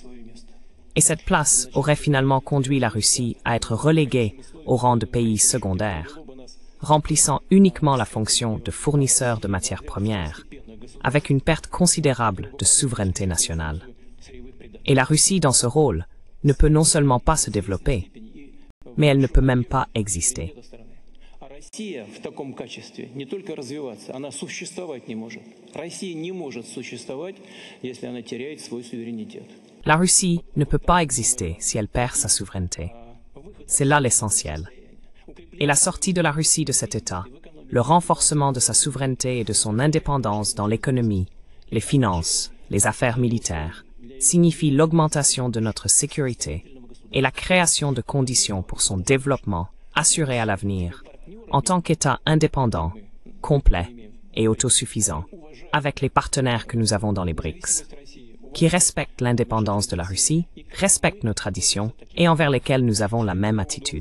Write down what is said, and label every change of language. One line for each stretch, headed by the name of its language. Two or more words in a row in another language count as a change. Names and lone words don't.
French: Et cette place aurait finalement conduit la Russie à être reléguée au rang de pays secondaire, remplissant uniquement la fonction de fournisseur de matières premières, avec une perte considérable de souveraineté nationale. Et la Russie, dans ce rôle, ne peut non seulement pas se développer, mais elle ne peut même pas exister.
Russian: Россия в таком качестве не только развиваться, она существовать не может. Россия не может существовать, если она теряет свой суверенитет.
French: La Russie ne peut pas exister si elle perd sa souveraineté. C'est là l'essentiel. Et la sortie de la Russie de cet état, le renforcement de sa souveraineté et de son indépendance dans l'économie, les finances, les affaires militaires, signifie l'augmentation de notre sécurité et la création de conditions pour son développement assuré à l'avenir, en tant qu'État indépendant, complet et autosuffisant, avec les partenaires que nous avons dans les BRICS, qui respectent l'indépendance de la Russie, respectent nos traditions et envers lesquels nous avons la même attitude.